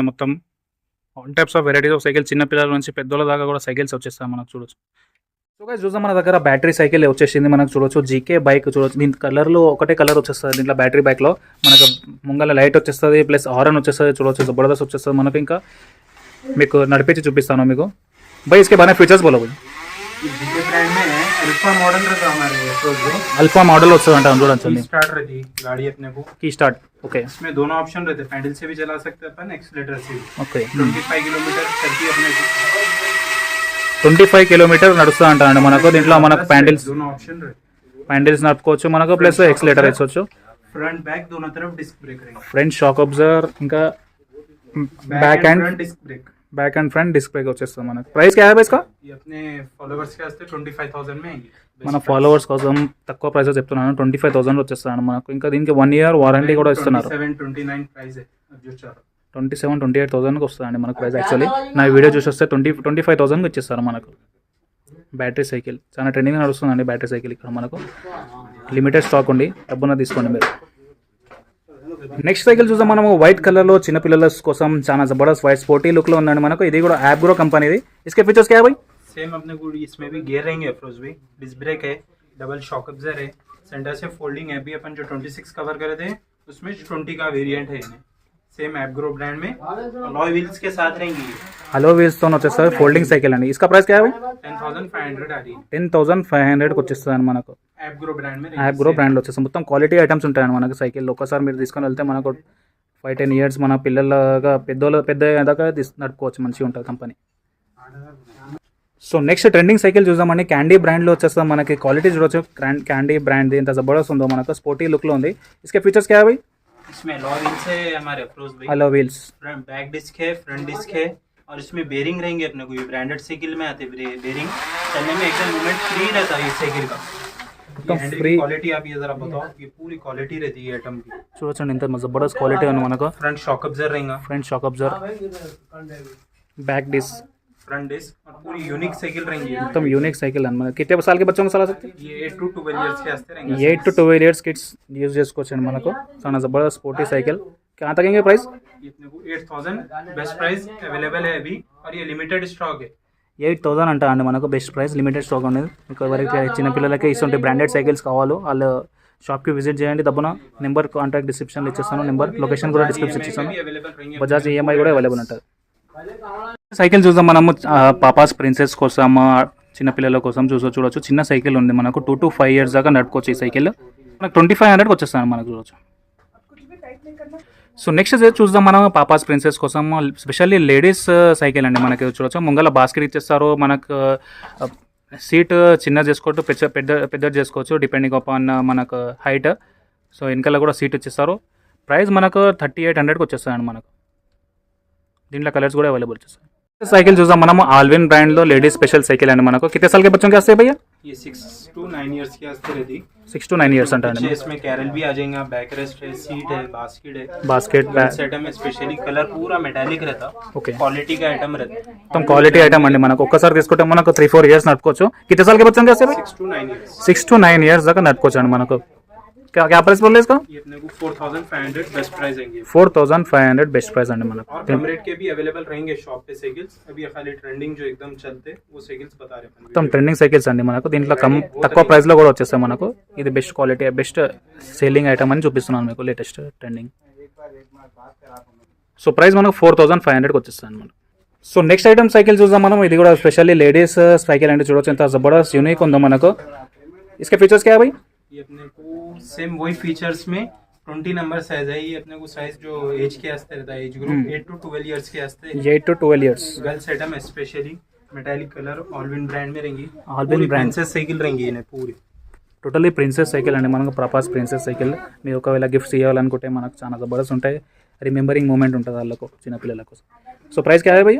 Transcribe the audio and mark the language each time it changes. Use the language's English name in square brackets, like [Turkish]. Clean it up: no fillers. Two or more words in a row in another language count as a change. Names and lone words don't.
[Telugu] మొత్తం [English] all types of varieties of cycle, [Telugu] చిన్న పిల్లల నుంచి పెద్దోళ్ళ దాకా కూడా సైకిల్స్ వచ్చేస్తాయి మనకు. చూడొచ్చు. [English] so guys [Telugu] చూద్దాం, మన దగ్గర [English] battery cycle [Telugu] వచ్చేసింది. మనకు చూడొచ్చు జీకే బైక్ చూడొచ్చు. దీని కలర్లో ఒకటే కలర్ వచ్చేస్తుంది. దీంట్లో [English] battery bikeలో [Telugu] మనకు ముంగల లైట్ వచ్చేస్తుంది, [English] plus horn [Telugu] వచ్చేస్తుంది. చూడొచ్చు జబర్దస్త్ వచ్చేస్తుంది మనకు. ఇంకా మీకు నడిపించి చూపిస్తాను మీకు. [Hindi] भाई इसके बारे में फीचर्स बोलो भाई. जीके ब्रांड में है, अल्फा मॉडल रहता हमारे अप्रोच में। [Telugu] अल्फा मॉडल వచ్చేది అంట చూడండి. [Hindi] स्टार्ट रहती गाड़ी अपने को। [English] key start okay. [Hindi] इसमें दोनों ऑप्शन रहते हैं, पैडल से भी चला सकते हैं अपन, एक्सीलरेटर से भी। ओके 25 किलोमीटर चलती है अपने को। [Telugu] 25 కిలోమీటర్ నడుస్తుంది అంట మనకు. దీంట్లో మనకు ప్యాండిల్స్, [Hindi] दोनों ऑप्शन रहते [Telugu] ప్యాండిల్స్ నడుపుకోవచ్చు మనకు, [English] plus accelerator [Telugu] వేసుకోవచ్చు. [English] front back [Hindi] दोनों तरफ [English] disc brake [Hindi] रहेगा। [English] front shock absorber, ఇంకా back end front disc brake. back end front disc brake [Telugu] వచ్చేస్తుంది మనకు. [English] ప్రైస్ [Hindi] क्या है भाई इसका? ये अपने फॉलोवर्स के वास्ते 25,000 में आएंगे। [Telugu] మన ఫాలోవర్స్ కోసం తక్కువ ప్రైస్ చెప్తున్నాను. 25,000 వచ్చేస్తాను మనకు. ఇంకా దీనికి 1 [English] year warranty [Telugu] కూడా ఇస్తున్నారు. [Hindi] 27-29 ప్రైస్ है जो चल रहा है। [Telugu] 27-28,000కి వస్తుందండి మనకు ప్రైస్. యాక్చువల్లీ నా వీడియో చూసి వస్తే 25,000కి ఇచ్చేస్తారు మనకు. [English] battery cycle [Telugu] చాలా ట్రెండింగ్ నడుస్తుందండి. [English] battery cycle [Telugu] ఇక్కడ మనకు [English] limited stock [Telugu] ఉంది. డబ్బున తీసుకోండి మీరు. [English] next cycle [Telugu] చూద్దాం మనము. [English] white colour [Telugu] లో చిన్నపిల్లల కోసం చాలా జబర్దస్త్ [English] white sporty look [Telugu] లో ఉందండి మనకు. ఇది కూడా యాప్గ్రో కంపెనీది. [Hindi] इसके फीचर्स क्या है भाई? सेम अपने को इसमें भी गियर रहेंगे अप्रोच भी, [English] disc brake [Hindi] है, [English] double shock absorber [Hindi] है, सेंटर से फोल्डिंग है भी अपन जो 26 कवर करे थे उसमें 20 का वेरिएंट है इन्हें। सेम एपग्रो ब्रांड में [English] alloy wheels [Hindi] के साथ रहेंगी। [English] hollow wheels [Telugu] తో వచ్చేస్తుంది [English] folding cycle [Telugu] అండి. [Hindi] इसका प्राइस क्या है भाई? 10,500 आ रही है। [Telugu] 10,500కి వచ్చేస్తుంది మనకు. [Hindi] एपग्रो ब्रांड में [Telugu] యాప్గ్రో బ్రాండ్ లో వచ్చేస్తుంది. మొత్తం [English] quality items [Telugu] ఉంటాయండి మనకు సైకిల్. ఒకసారి మీరు తీసుకొని వెళ్తే మనకు 5-10 ఇయర్స్ మన పిల్లలుగా పెద్ద దాకా నడుపుకోవచ్చు. మంచిగా ఉంటుంది కంపెనీ. [English] so next trending cycle [Telugu] చూద్దామండి. క్యాండీ బ్రాండ్ లో వచ్చేస్తాం మనకి. క్వాలిటీ చూడొచ్చు. క్యాండీ బ్రాండ్ ఎంత జబర్దస్త్ ఉందో మనకు. [English] sporty look [Telugu] లో ఉంది. [Hindi] इसके फीचर्स क्या है भाई? इसमें [English] alloy wheels [Hindi] है हमारे अप्रोच भी। [English] hollow wheels, front back disc [Hindi] है, [English] front disc [Hindi] है, और इसमें बेरिंग रहेंगे अपने को। ये [English] branded cycle [Hindi] में आते बेरिंग, चलने में एकदम [English] movement free [Hindi] रहता है ये साइकिल का। फ्री क्वालिटी आप ये जरा बताओ, ये पूरी क्वालिटी रहती है एटम की। [Telugu] చూడొచ్చండి ఎంత జబర్దస్త్ క్వాలిటీ ఉంది మనకు. [English] front shock absorber रहेगा, front shock absorber, back disc, front disc, [Hindi] और पूरी [English] unique cycle रहेंगी। [Telugu] మొత్తం [English] unique cycle [Telugu] అని మనకి. [Hindi] कितने साल के बच्चों को चला सकते हैं? ये 8 to 12 इयर्स के वास्ते रहेंगे। [Telugu] 8 to 12 [English] years kids use [Telugu] చేసుకోవచ్చండి మనకు. చాలా జబర్దస్త్ [English] sporty cycle. [Hindi] क्या तक है प्राइस? ये अपने को 8000 [English] best price available [Hindi] है अभी और ये [English] limited stock [Hindi] है. [Telugu] 8000 అంట అండి మనకు [English] best price, limited stock [Telugu] అనేది. మీకు ఎవరికి చిన్నపిల్లలకి ఇటువంటి [English] branded cycles [Telugu] కావాలో వాళ్ళు షాప్కి విజిట్ చేయండి. తప్పన [English] number contact descriptionలో [Telugu] ఇచ్చేస్తాను, [English] number location [Telugu] కూడా డిస్క్రిప్షన్ ఇచ్చేస్తాను. [Hindi] अवेलेबल रहेंगे. [Telugu] బజాజ్ ఈఎంఐ కూడా అవైలబుల్ ఉంటుంది. సైకిల్ చూద్దాం మనము. [English] papa's princess [Telugu] కోసం, చిన్నపిల్లల కోసం చూడొచ్చు. చిన్న సైకిల్ ఉంది మనకు, 2 to 5 years దాకా నడుపుకోవచ్చు ఈ సైకిల్. మనకు 2500కి వచ్చేస్తాను మనకు చూడొచ్చు. [English] so next [Telugu] చూద్దాం మనం [English] papa's princess [Telugu] కోసం [English] specially ladies cycle [Telugu] అండి. మనకి చూడొచ్చు ముంగల బాస్కెట్ ఇచ్చేస్తారు. మనకు సీట్ చిన్న చేసుకోవచ్చు, పెద్ద చేసుకోవచ్చు [English] depending upon [Telugu] మనకు హైట్. సో వెనకాల కూడా సీట్ ఇచ్చేస్తారు. ప్రైస్ మనకు 3800కి వచ్చేస్తాయండి మనకు. దీంట్లో కలర్స్ కూడా అవైలబుల్ వచ్చేస్తాయి. साइकिल చూద్దాం మనం. [Hindi] आल्विन ब्रांड लो [English] ladies special cycle [Hindi] है మనకు. कितने साल के बच्चों के वास्ते भैया? ये 6 to 9 years के वास्ते रहती. 6 to 9 years अंटा है. इसमें कैरल भी आ जाएगा, बैक रेस्ट है, सीट है, बास्केट सेट में स्पेशली कलर पूरा मेटालिक रहता. ओके, क्वालिटी का आइटम रहता. [Telugu] మొత్తం [English] quality item [Telugu] అండి మనకు. ఒక్కసారి తీసుకుంటే మనకు 3-4 years నడుపుకోవచ్చు. [Hindi] कितने साल के बच्चों के वास्ते? 6 to 9 years. 6 to 9 years దాకా నడుపుకోవచ్చు అండి మనకు. क्या प्राइस बोल रहे इसका? ये अपने को 4500 [English] best price [Hindi] आएंगे. [Telugu] 4500 [English] best price [Telugu] अंడి మనకు. [Hindi] और कम रेट के भी अवेलेबल रहेंगे शॉप पे साइकिल्स. अभी खाली ट्रेंडिंग जो एकदम चलते वो साइकिल्स बता रहे हैं. [Telugu] మొత్తం [English] trending cycles [Telugu] అండి మనకు. దీంట్లో తక్కువ ప్రైస్ లో కూడా వచ్చేస్తాయి మనకు. ఇది [English] best quality, best selling item [Telugu] అని చూపిస్తున్నాను మీకు, [English] latest trending. [Telugu] సో ప్రైస్ మనకు 4500కి వచ్చేస్తాను మనకు. [English] so next item cycle [Telugu] చూద్దాం మనం. ఇది కూడా [English] specially ladies cycle [Telugu] అంటే చూడొచ్చు ఎంత జబర్దస్త్ యూనిక్ ఉందో మనకు. [Hindi] इसके फीचर्स क्या है भाई? ये अपने को सेम वही फीचर्स में 20 [English] number size [Hindi] है. ये अपने को साइज जो एज के वास्ते रहता है, [English] age group [Hindi] 8 to 12 years के वास्ते. [English] 8 to 12 years girls item specially metallic colour आल्विन ब्रांड में रहेंगी. आल्विन ब्रांड princess cycle [Hindi] रहेंगी इन्हें पूरी. [English] totally princess cycle [Telugu] అండి మనకు. [English] papa's princess cycle [Telugu] మీరు ఒకవేళ గిఫ్ట్స్ ఇవ్వాలనుకుంటే మనకు చాలా జబర్దస్త్ ఉంటాయి. [English] remembering moment [Telugu] ఉంటుంది వాళ్ళకు, చిన్నపిల్లల కోసం. [English] so price [Hindi] क्या है भैया?